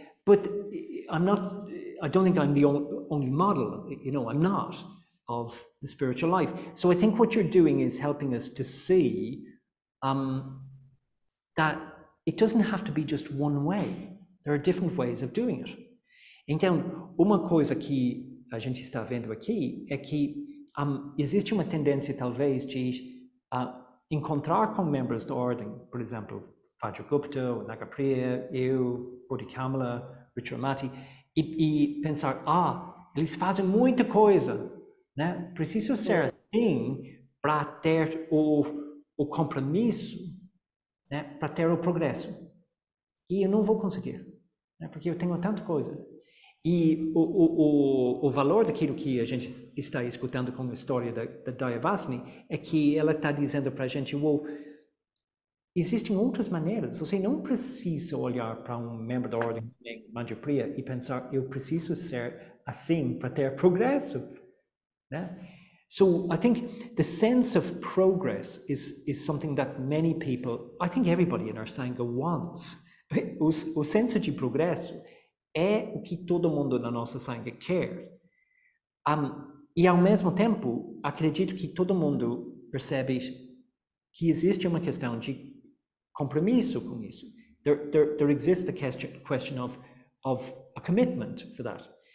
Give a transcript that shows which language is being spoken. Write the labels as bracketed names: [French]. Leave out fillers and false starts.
[English] But I don't think I'm the only model, you know, I'm not, of the spiritual life. So I think what you're doing is helping us to see that it doesn't have to be just one way. There are different ways of doing it. [Portuguese] Então, uma coisa que a gente está vendo aqui é que existe uma tendência, talvez, de encontrar com membros da ordem, por exemplo, Vajragupta, Nagapriya, eu, Bodhikamala, Richramati, e pensar, eles fazem muita coisa, né? Preciso ser assim para ter o compromisso, né? Para ter o progresso. E eu não vou conseguir, né? Porque eu tenho tanta coisa. E o valor daquilo que a gente está escutando com a história da Dayavasini é que ela está dizendo para a gente, existem outras maneiras. Você não precisa olhar para um membro da ordem Madhya Priya e pensar, eu preciso ser assim para ter progresso. [English] So I think the sense of progress is something that many people, I think everybody in our Sangha wants. [Portuguese] O senso de progresso é o que todo mundo na nossa Sangha quer. E ao mesmo tempo, acredito que todo mundo percebe que existe uma questão de compromisso com isso. [English] There exists the question of a commitment for that.